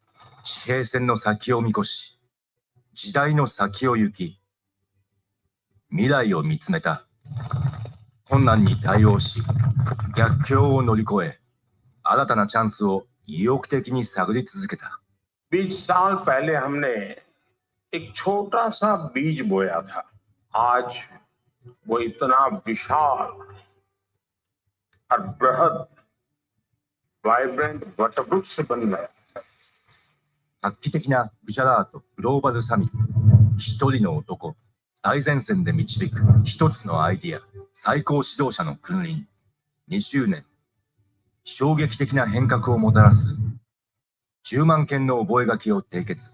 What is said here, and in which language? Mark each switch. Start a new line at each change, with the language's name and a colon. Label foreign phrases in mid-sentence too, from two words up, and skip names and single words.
Japanese: 地平線の先を見越し、時代の先を行き、未来を見つめた。困難に対応し、逆境を乗り越え、新たなチャンスを意欲的に探り続けた。
Hindi: 20 साल पहले हमने एक छोटा सा बीज बोया था। आज वो इतना विशाल और बृहद वाइब्रेंट वटवृक्ष बन गया।
Japanese: 画期的なグジャラートグローバルサミット。一人の男、最前線で導く一つのアイディア、最高指導者の君臨。20年、衝撃的な変革をもたらす。10万件の覚書を締結。